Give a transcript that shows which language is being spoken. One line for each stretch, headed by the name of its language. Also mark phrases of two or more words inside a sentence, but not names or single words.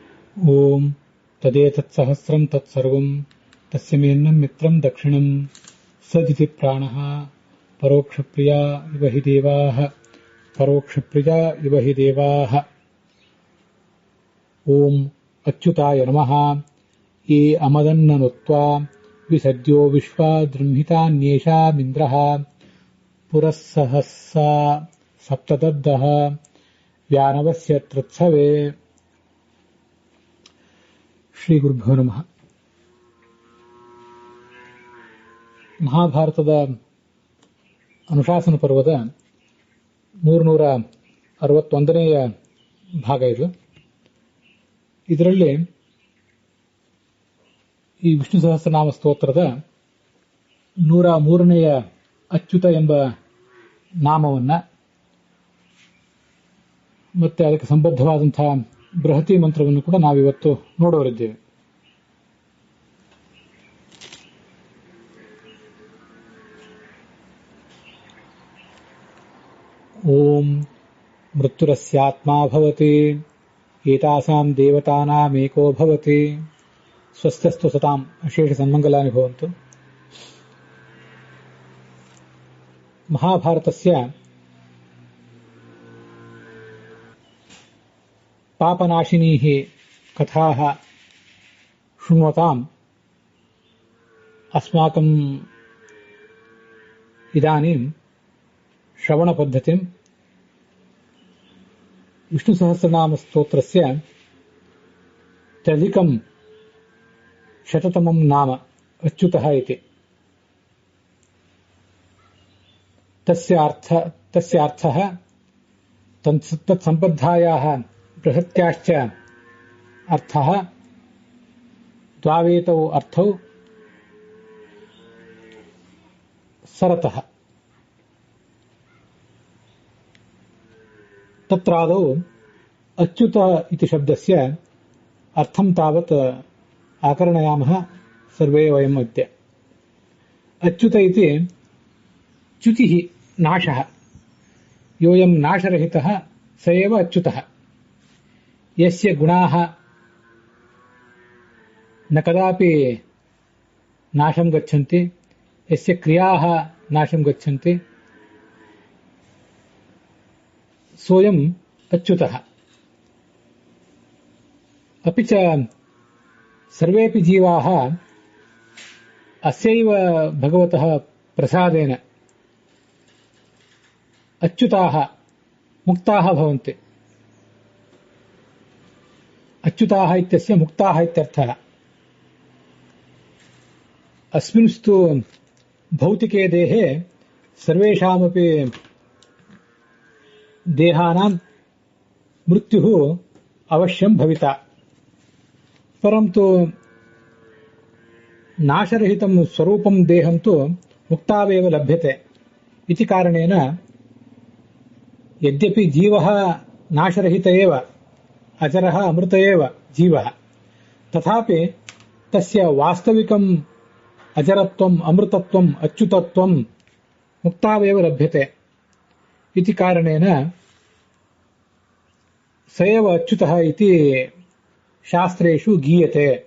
Sanskrit: ಓಂ ತದೇತತ್ಸಹಸ್ರಂ ತತ್ಸರ್ವಂ ತಸ್ಯ ಮೇನ್ನಂ ಮಿತ್ರಂ ದಕ್ಷಿಣಂ ಸದಿತಿ ಪ್ರಾಣಃ ಪರೋಕ್ಷಪ್ರಿಯಾ ಇವ ಹಿ ದೇವಾಃ ಪರೋಕ್ಷಪ್ರಿಯಾ ಇವ ಹಿ ದೇವಾಃ. ಓಂ ಅಚ್ಯುತಾಯ ನಮಃ. ಯೇ ಅಮದನ್ನನುತ್ವಾ ವಿಸದ್ಯೋ ವಿಶ್ವಾ ದೃಂಹಿತಾನ್ಯೇಷಾಮಿಂದ್ರಃ ಪುರಸ್ಸಹಸ್ಸಾ ಸಪ್ತದದ್ದಃ ವ್ಯಾನವಸ್ಯ ತೃತ್ಸವೇ. ಶ್ರೀ ಗುರುಭ್ಯೋ ನಮಃ.
Kannada: ಮಹಾಭಾರತದ ಅನುಶಾಸನ ಪರ್ವದ 361ನೇಯ ಭಾಗ ಇದು. ಇದರಲ್ಲಿ ಈ ವಿಷ್ಣು ಸಹಸ್ರನಾಮ ಸ್ತೋತ್ರದ 103ನೇಯ ಅಚ್ಯುತ ಎಂಬ ನಾಮವನ್ನ ಮತ್ತೆ ಅದಕ್ಕೆ ಸಂಬದ್ಧವಾದಂತಹ ಬೃಹತಿ ಮಂತ್ರವನ್ನು ಕೂಡ ನಾವಿವತ್ತು ನೋಡೋರಿದ್ದೇವೆ.
Sanskrit: ಓಂ ಮೃತ್ಯುರಸ್ಯಾತ್ಮಾ ಭವತಿ ಏತಾಸಾಂ ದೇವತಾನಾಮೇಕೋ ಭವತಿ ಸ್ವಸ್ಥಸ್ತು ಸತಾಂ ಅಶೇಷ ಸನ್ಮಂಗಲಾನಿ ಭವಂತು. ಮಹಾಭಾರತಸ್ಯ ಪಾಪನಾಶಿನೀಃ ಕಥಾಃ ಶೃಣ್ವತಾಂ ಅಸ್ಮಾಕಂ ಇದಾನೀಂ ಶ್ರವಣಪದ್ಧತಿಂ ವಿಷ್ಣು ಸಹಸ್ರನಾಮ ಸ್ತೋತ್ರಸ್ಯ ತ್ರ್ಯಧಿಕಂ ಶತತಮಂ ನಾಮ ಅಚ್ಯುತಃ ಇತಿ. ತಸ್ಯ ಅರ್ಥಃ ತತ್ಸಂಬದ್ಧಾಯಾಃ ಬೃಹತ್ಯಾಶ್ಚ ಅರ್ಥಃ ದ್ವಾವೇತೌ ಅರ್ಥೌ ಸರತಃ. ತತ್ರಾದೌ ಅಚ್ಯುತ ಇತಿ ಶಬ್ದಸ್ಯ ಅರ್ಥಂ ತಾವತ್ ಆಕರ್ಣಯಾಮಃ ಸರ್ವೇ ವಯಂ ಅದ್ಯ. ಅಚ್ಯುತ ಇತಿ ಚ್ಯುತಿಃ ನಾಶಃ. ಯೋಯಂ ನಾಶರಹಿತಃ ಸ ಏವ ಅಚ್ಯುತಃ. ಯಸ್ಯ ಗುಣಾಃ ನ ಕದಾಪಿ ನಾಶಂ ಗಚ್ಚಂತಿ, ಯಸ್ಯ ಕ್ರಿಯಾಃ ನಾಶಂ ಗಚ್ಚಂತಿ, ಸೋಯಂ ಅಚ್ಯುತಃ. ಅಪಿ ಚ ಸರ್ವೇಪಿ ಜೀವಾಃ ಅಸ್ಯೈವ ಭಗವತಃ ಪ್ರಸಾದೇನ ಅಚ್ಯುತಾಃ ಮುಕ್ತಾಃ ಭವಂತಿ. ಅಚ್ಯುತಾಃ ಇತ್ಯಸ್ಯ ಮುಕ್ತಾಃ ಇತ್ಯರ್ಥಃ. ಅಸ್ಮಿನ್ಸ್ತು ಭೌತಿಕೆ ದೇಹೆ ಸರ್ವೇಷಾಮಪಿ ದೇಹಾನಾಂ ಮೃತ್ಯುಃ ಅವಶ್ಯಂ ಭವಿತಾ, ಪರಂತು ನಾಶರಹಿತಂ ಸ್ವರೂಪಂ ದೇಹಂ ತು ಮುಕ್ತಾವೇವ ಲಭ್ಯತೆ ಇತಿ ಕಾರಣೇನ ಯದ್ಯಪಿ ಜೀವಃ ನಾಶರಹಿತ ಏವ ಅಜರಃ ಅಮೃತ ಏವ ಜೀವಃ, ತಥಾಪಿ ತಸ್ಯ ವಾಸ್ತವಿಕಂ ಅಜರತ್ವಂ ಅಮೃತತ್ವಂ ಅಚ್ಯುತತ್ವಂ ಮುಕ್ತಾವೇವ ಲಭ್ಯತೆ ಇತಿ ಕಾರಣೇನ ಸ ಏವ ಅಚ್ಯುತಃ ಇತಿ ಶಾಸ್ತ್ರೇಷು ಗೀಯತೆ.